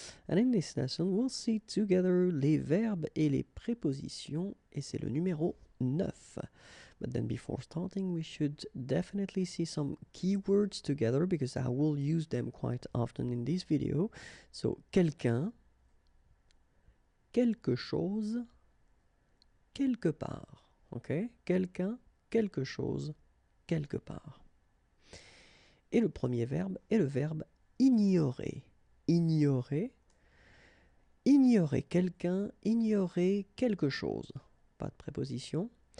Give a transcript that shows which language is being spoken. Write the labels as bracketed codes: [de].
[en] And in this lesson, we'll see together [fr] les verbes et les prépositions, et c'est le numéro 9. [en] But then before starting, we should definitely see some keywords together because I will use them quite often in this video. [fr] So, quelqu'un, quelque chose, quelque part. Okay? Quelqu'un, quelque chose, quelque part. Et le premier verbe est le verbe ignorer. Ignorer, ignorer quelqu'un, ignorer quelque chose. Pas de préposition.